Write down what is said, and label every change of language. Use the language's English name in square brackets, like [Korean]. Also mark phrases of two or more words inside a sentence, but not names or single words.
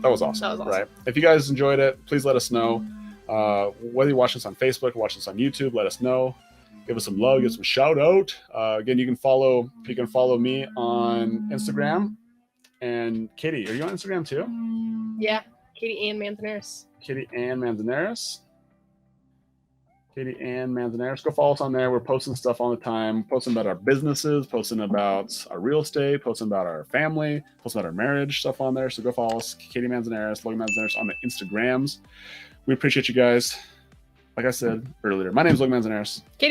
[English] That was awesome. Right? If you guys enjoyed it, please let us know. Whether you watch this on Facebook or watch this on YouTube, let us know. Give us some love, give us some shout out. Again, you can follow me on Instagram. And Katie, are you on Instagram too? Yeah, Katie Ann Manzanares. Katie Ann Manzanares. Katie Ann Manzanares. Go follow us on there. We're posting stuff all the time. Posting about our businesses, posting about our real estate, posting about our family, posting about our marriage stuff on there. So go follow us, Katie Manzanares, Logan Manzanares on the Instagrams. We appreciate you guys. Like I said earlier, my name is Logan Manzanares.